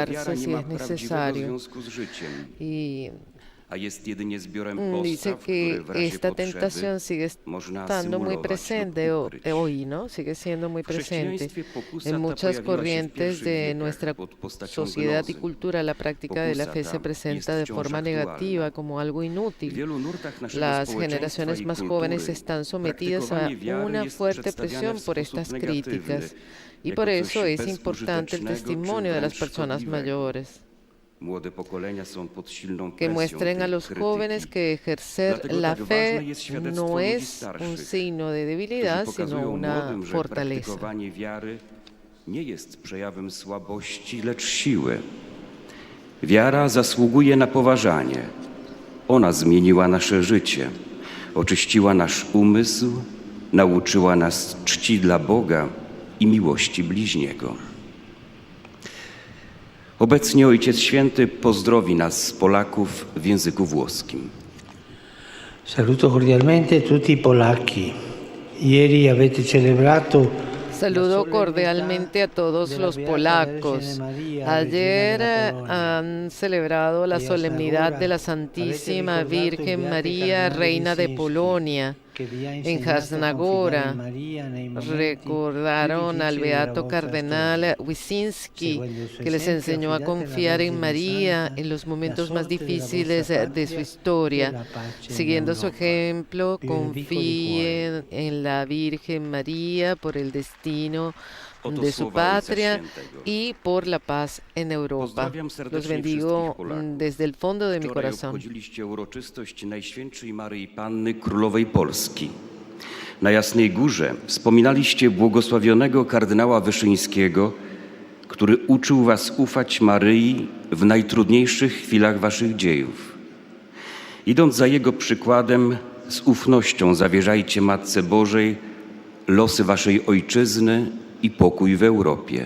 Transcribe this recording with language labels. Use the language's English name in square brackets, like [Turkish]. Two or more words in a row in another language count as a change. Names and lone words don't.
[Spanish] ocultarse [Polish] nie [Spanish] si [Polish] ma [Spanish] es [Polish] prawdziwego [Spanish] necesario. [Polish] związku z życiem, [Spanish] Y [Polish] a jest jedynie zbiorem [Spanish] dice [Polish] postaw, [Spanish] que [Polish] które w razie [Spanish] esta [Polish] potrzeby [Spanish] tentación sigue [Polish] można [Spanish] estando muy [Polish] symulować [Spanish] presente [Polish] lub ukryć. [Spanish] hoy, ¿no? Sigue siendo muy [Polish] W [Spanish] presente. [Polish] chrześcijaństwie pokusa [Spanish] En [Polish] ta [Spanish] muchas [Polish] pojawiła się w [Spanish] corrientes [Polish] pierwszych [Spanish] de [Polish] wiekach [Spanish] nuestra [Polish] pod postacią [Spanish] sociedad y [Polish] gnozy. [Spanish] cultura, la práctica de la fe [Polish] Pokusa [Spanish] se [Polish] ta [Spanish] presenta [Polish] jest [Spanish] de [Polish] wciąż [Spanish] forma [Polish] aktualna. [Spanish] negativa, como algo [Polish] W [Spanish] inútil. [Polish] wielu nurtach naszego [Spanish] Las [Polish] społeczeństwa [Spanish] generaciones [Polish] i [Spanish] más [Polish] kultury [Spanish] jóvenes están sometidas a [Polish] praktykowanie wiary [Spanish] una [Polish] jest [Spanish] fuerte [Polish] przedstawiane [Spanish] presión [Polish] w [Spanish] por [Polish] sposób [Spanish] estas [Polish] negatywny, [Spanish] críticas y [Polish] jako [Spanish] por [Polish] coś [Spanish] eso es importante el [Polish] bezużytecznego czy [Spanish] testimonio de las [Polish] wręcz [Spanish] personas [Polish] szkodliwego. [Spanish] mayores, [Polish] Młode pokolenia są pod silną [Spanish] que [Polish] presją [Spanish] muestren a [Polish] tej [Spanish] los [Polish] krytyki. [Spanish] jóvenes que ejercer [Polish] Dlatego [Spanish] la [Polish] tak [Spanish] fe [Polish] ważne jest świadectwo [Spanish] no [Polish] ludzi [Spanish] es un [Polish] starszych, [Spanish] signo de [Polish] którzy [Spanish] debilidad, sino [Polish] pokazują [Spanish] una [Polish] młodym, że [Spanish] fortaleza. [Polish] praktykowanie wiary nie jest przejawem słabości, lecz siły. Wiara zasługuje na poważanie. Ona zmieniła nasze życie, oczyściła nasz umysł, nauczyła nas czci dla Boga i miłości bliźniego. Obecnie Ojciec Święty pozdrowi nas, Polaków, w języku włoskim. [Italian] Saluto cordialmente tutti i polacchi. Ieri avete celebrato. [Spanish] Saludo cordialmente a todos los polacos. Ayer han celebrado la solemnidad de la Santísima Virgen María, Reina de Polonia, en Jasnagora. Recordaron al beato cardenal Wyszynski, que les enseñó a confiar en María en los momentos más difíciles de su historia. Siguiendo su ejemplo, confíen en la Virgen María por el destino de su patria y por la paz en Europa. Los bendigo desde el fondo de mi corazón. [Polish] Obchodziliście uroczystość Najświętszej Maryi Panny Królowej Polski. Na Jasnej Górze wspominaliście błogosławionego kardynała Wyszyńskiego, który uczył was ufać Maryi w najtrudniejszych chwilach waszych dziejów. Idąc za jego przykładem, z ufnością zawierzajcie Matce Bożej losy waszej ojczyzny i pokój w Europie.